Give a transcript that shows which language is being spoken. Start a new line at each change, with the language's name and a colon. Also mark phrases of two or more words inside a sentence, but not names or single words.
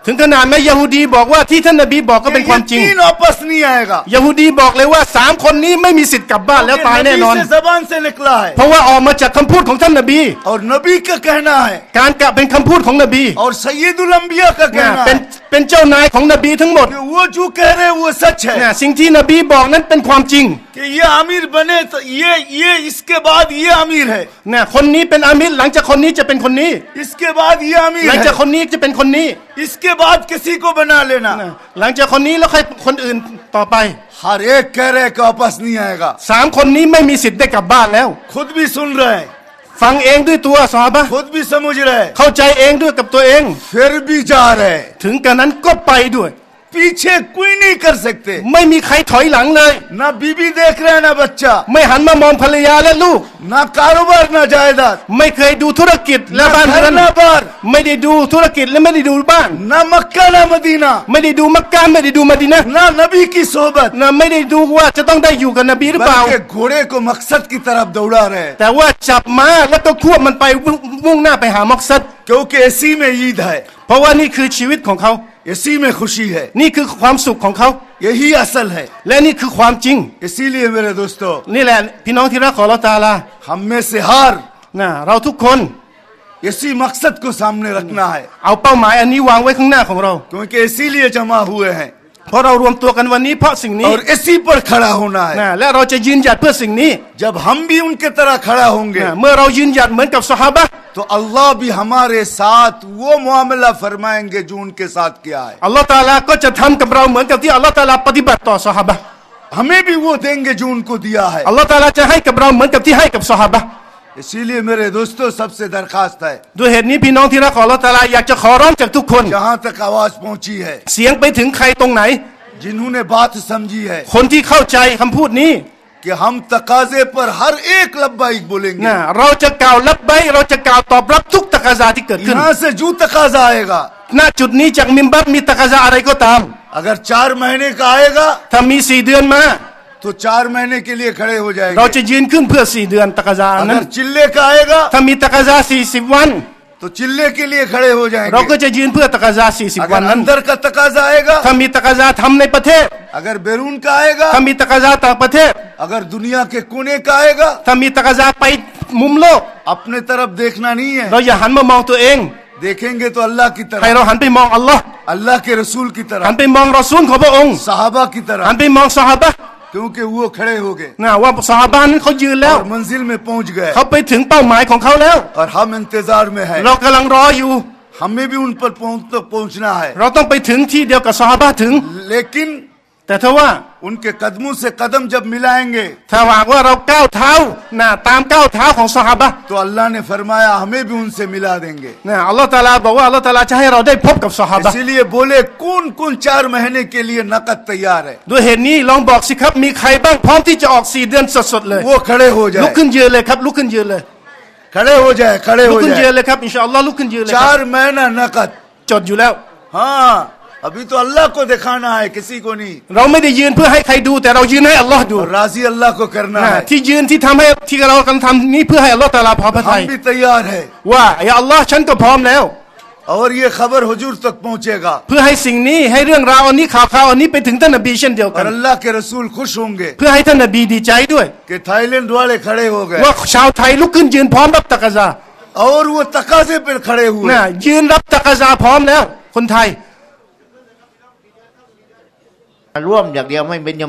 Thai: ถึงขนาดแม้ยะฮูดีบอกว่าที่ท่านนบีบอกก็เป็นความจริง
Hindi: तीन वापस नहीं आएगा
Thai: ยะฮูดีบอกเลยว่า3 คนนี้ไม่มีสิทธิ์กลับบ้านแล้วตายแน่นอน
Hindi: नबी से जबान से निकला है
Thai: เพราะว่าออกมาจากคำพูดของท่านนบี
Hindi: और नबी का कहना है
Thai: การกล่าวเป็นคำพูดของนบี
Hindi: और सैयदुल अंबिया का
Thai: นะ
Hindi: कहना
Thai: เป็น
Hindi: है
Thai: เป็นเจ้านายของนบีทั้งหมด
Hindi: कि वो जो कह रहे हैं वो सच
Thai: เนี่ย
Hindi: है
Thai: สิ่งที่นบีบอกนั้นเป็นความจริง
Hindi: कि ये आमिर बने तो ये इसके बाद ये आमिर है
Thai: เนี่ยคนนี้เป็นอามิรหลังจากคนนี้จะเป็นคนนี้
Hindi: इसके बाद ये आमिर
Thai: หลังจาก
Hindi: है
Thai: คนนี้จะเป็นคนนี้
Hindi: इसके बाद किसी को बना लेना
Thai: นะหลังจากคนนี้แล้วค่อยคนอื่นต่อไป
Hindi: हर एक कह रहे कि वापस नहीं आएगा
Thai: 3 คนนี้ไม่มีสิทธิ์ได้กลับบ้านแล้ว
Hindi: खुद भी सुन रहे हैं
Thai: ฟังเองด้วยตัวซอฮาบะห์
Hindi: खुद भी समझ रहे हैं
Thai: เข้าใจเองด้วยกับตัวเอง
Hindi: फिर भी जा रहे हैं
Thai: ถึงกระนั้นก็ไปด้วย
Hindi: पीछे कोई नहीं कर सकते
Thai: ไม่มีใครถอยหลังเลย
Hindi: ना बीबी देख रहे हैं ना बच्चा
Thai: ไม่หันมามองภรรยาและลูก
Hindi: ना कारोबार ना जायदाद
Thai: ไม่เคยดูธุรกิจและ
Hindi: ना
Thai: บ้าน
Hindi: घर
Thai: เรือน
Hindi: ना बार
Thai: ไม่ได้ดูธุรกิจและไม่ได้ดูบ้าน
Hindi: ना मक्का ना मदीना
Thai: ไม่ได้ดูมักกะไม่ได้ดูมะดีนะห์
Hindi: ना नबी की सोबत
Thai: นะไม่ได้ดูว่าจะต้องได้อยู่กับนบีหรือเปล่า
Hindi: बल्कि घोड़े को मकसद की तरफ दौड़ा रहे हैं
Thai: แต่ว่าจับม้าแล้วก็ควบมันไปมุ่งหน้าไปหามักซัด
Hindi: क्योंकि इसी में ईद है
Thai: เพราะว่านี่คือชีวิตของเขา
Hindi: इसी में खुशी है
Thai: นี่คือความสุขของเขา
Hindi: यही असल है
Thai: และนี่คือความจริง
Hindi: इसीलिए मेरे दोस्तों
Thai: นี่แหละพี่น้องที่รักของ
Arabic: الله تعالى
Hindi: हम में से हर
Thai: นะเราทุกคน
Hindi: इसी मकसद को सामने रखना है
Thai: เอาเป้าหมายอันนี้วางไว้ข้างหน้าของเรา
Hindi: क्योंकि इसीलिए जमा हुए हैं
Thai: เพราะเรารวมตัวกันวันนี้เพราะสิ่งนี้
Hindi: और इसी पर खड़ा होना है
Thai: นะและเราจะยืนหยัดเพื่อสิ่งนี้
Hindi: जब हम भी उनके तरह खड़ा होंगे
Thai: นะเมื่อเรายืนหยัดเหมือนกับซอฮาบะห์
Hindi: तो अल्लाह भी हमारे साथ वो मामला फरमाएंगे जो उनके साथ किया है
Arabic: الله تعالى
Thai: ก็จะทำกับเราเหมือนกับที่
Arabic: الله تعالى
Thai: ปฏิบัติต่อซอฮาบะห์
Hindi: हमें भी वो देंगे जो उनको दिया है
Arabic: الله تعالى
Thai: จะให้กับเราเหมือนกับที่ให้กับซอฮาบะห์
Hindi: इसीलिए मेरे दोस्तों सबसे दरखास्त है
Thai: ด้วยเหตุนี้พี่น้องที่รักของ
Arabic: الله تعالى
Thai: อยากจะขอร้องจากทุกคน
Hindi: जहां तक आवाज पहुंची है
Thai: เสียงไปถึงใครตรงไหน
Hindi: जिन्होंने बात समझी है
Thai: คนที่เข้าใจคำพูดนี้
Hindi: कि हम तकाजे पर हर एक लब्बाइक बोलेंगे
Thai: นะเราจะกล่าวรับใบเราจะกล่าวตอบรับทุกตะกาซาที่เกิดขึ้น
Hindi: यहाँ से जो तकाजा आएगा
Thai: ณจุดนี้จากมิมบัรมีตะกาซาอะไรก็ตาม
Hindi: अगर 4 महीने का आएगा
Thai: ถ้ามี4 เดือนมา
Hindi: तो 4 महीने के लिए खड़े हो
Thai: เรา
Hindi: जाएंगे
Thai: จะยืนขึ้นเพื่อ4 เดือนตะกาซานั้น
Hindi: अगर चिल्ले का आएगा
Thai: ถ้ามีตะกาซา40 วัน
Hindi: तो चिल्ले के लिए खड़े हो
Thai: เราก็
Hindi: जाएंगे
Thai: จะยืนเพื่อตะกาซา40 วัน
Hindi: अगर
Thai: นั้น
Hindi: अंदर का तकाजा आएगा
Thai: ถ้ามีตะกาซาทำในประเทศ
Hindi: अगर बैरून का आएगा
Thai: ถ้ามีตะกาซาต่างประเทศ
Hindi: अगर दुनिया के कोने का आएगा
Thai: ถ้ามีตะกาซาไปมุมโลก
Hindi: अपने तरफ देखना नहीं है
Thai: เราอย่าหันมามองตัวเอง
Hindi: देखेंगे तो अल्लाह की
Thai: ใคร
Hindi: तरफ
Thai: เราหันไปมองอัลลอฮ์
Hindi: अल्लाह के रसूल की
Thai: หัน
Hindi: तरफ
Thai: ไปมองรอซูลของพระองค์
Hindi: सहाबा की
Thai: หัน
Hindi: तरफ
Thai: ไปมองซอฮาบะห์
Hindi: क्योंकि वो खड़े हो गए
Thai: นะว่าซอฮาบะห์นั้นเขายืนแล้ว
Hindi: और मंजिल में पहुंच गए
Thai: เขาไปถึงเป้าหมายของเขาแล้ว
Hindi: और हम इंतजार में हैं
Thai: เรากำลังรออยู่
Hindi: हमें भी उन पर पहुंचना है
Thai: เราต้องไปถึงที่เดียวกับซอฮาบะห์ถึง
Hindi: लेकिन
Thai: แต่ถ้าว่า
Hindi: उनके कदमों से कदम जब मिलाएंगे
Thai: ถ้าหากว่าเราก้าวเท้านะตามก้าวเท้าของซอฮาบะห์
Hindi: तो अल्लाह ने फरमाया हमें भी उनसे मिला देंगे
Thai: นะ
Arabic: الله تعالى
Thai: บอกว่า
Arabic: الله تعالى
Thai: จะให้เราได้พบกับซอฮาบะห์
Hindi: इसीलिए बोले कौन कौन 4 महीने के लिए नकद तैयार है
Thai: ด้วยเหตุนี้ลองบอกสิครับมีใครบ้างพร้อมที่จะออก4 เดือนสดๆเลย
Hindi: वो खड़े हो
Thai: ลุก
Hindi: जाए
Thai: ขึ้นยืนเลยครับลุกขึ้นยืนเลย
Hindi: खड़े हो जाए खड़े
Thai: ลุก
Hindi: हो
Thai: ขึ้นยืน
Hindi: जाए
Thai: เลยครับ
Arabic: إن شاء الله
Thai: ลุกขึ้นยืนเลยครับ
Hindi: 4 महीना नकद
Thai: จดอยู่แล้ว
Hindi: हाँ अभी तो अल्लाह को दिखाना है किसी को नहीं
Thai: เราไม่ได้ยืนเพื่อให้ใครดูแต่เรายืนให้อัลลอฮ์ดู
Hindi: और राजी अल्लाह को करना
Thai: นะ
Hindi: है
Thai: ที่ยืนที่ทำให้ที่เรากำลังทำนี้เพื่อให้
Arabic: الله تعالى
Thai: พอพระทัย
Hindi: हम भी तैयार है
Thai: ว่าอย่าอัลลอฮ์ฉันก็พร้อมแล้ว
Hindi: और ये खबर हुजूर तक पहुंचेगा
Thai: เพื่อให้สิ่งนี้ให้เรื่องราวอันนี้ข่าวอันนี้ไปถึงท่านนบีเช่นเดียวกั
Hindi: और
Thai: น
Hindi: अल्लाह के रसूल खुश होंगे
Thai: เพื่อให้ท่านนบีดีใจด้วย
Hindi: कि थाईलैंड वाले खड़े हो गए
Thai: ว่าชาวไทยลุกขึ้นยืนพร้อมรับตะกาซา
Hindi: और वो तकाजे पर खड़े हुए
Thai: นะยืนรับตะกาซาพร้อมแล้วคนไทย ร่วมอย่างเดียวไม่เป็นจมา